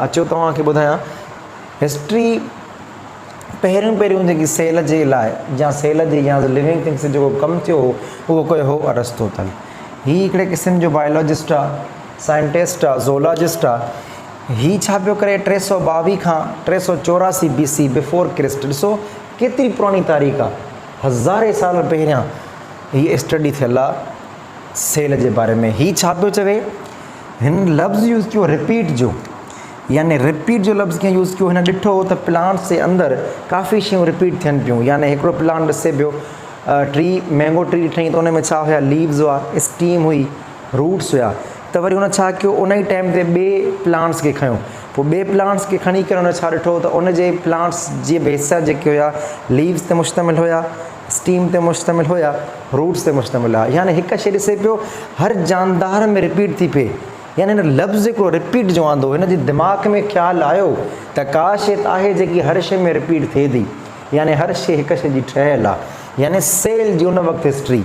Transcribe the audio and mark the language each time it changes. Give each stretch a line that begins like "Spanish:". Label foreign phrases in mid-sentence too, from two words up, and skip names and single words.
Sindhi: अचो तव्हांखे ॿुधायां, हिस्ट्री पहिरियों जेकी सेल जे लाइ या सेल जे या
English: living things
Sindhi: जेको कमु थियो हो उहो कयो हो अरिस्टोटल। हीअ हिकिड़े क़िस्म जो बायोलॉजिस्ट आहे, साइंटिस्ट आहे, ज़ूलॉजिस्ट आहे। हीअ छा पियो करे 322 खां 384 BC
English: before Christ.
Sindhi: ॾिसो केतिरी पुराणी तारीख़ आहे, हज़ारे साल पहिरियां हीअ स्टडी थियल आहे सेल जे बारे में। हीअ छा पियो चवे, हिन लफ़्ज़ यूज़ कयो रिपीट जो, यानी रिपीट जो लफ़्ज़ कीअं यूज़ कयो, हिन ॾिठो त प्लांट्स जे अंदरि काफ़ी शयूं रिपीट थियनि पियूं। यानी हिकिड़ो प्लांट ॾिसे पियो, ट्री,
English: mango tree
Sindhi: ॾिठईं त उन में छा हुया, लीव्स हुआ, स्टीम हुई, रूट्स हुया। त वरी हुन छा कयो, उन ई टाइम ते ॿिए प्लांट्स खे खयो, पोइ ॿिए प्लांट्स खे खणी करे हुन छा ॾिठो त उन जे प्लांट्स जे हिसा जेके हुया लीव्स ते मुश्तमिल हुया, स्टीम ते मुश्तमिल हुया, रूट्स ते मुश्तमिल हुआ। यानी हिकु शइ ॾिसे पियो हर जानदार में रिपीट थी पिए, यानी हिन लफ़्ज़ हिकिड़ो रिपीट जो आंदो, हिन जे दिमाग़ में ख़्यालु आयो त का शइ आहे जेकी हर शइ में रिपीट थिए थी, यानी हर शइ हिकु शइ जी ठहियलु आहे, यानी सेल जी उन वक़्तु हिस्ट्री।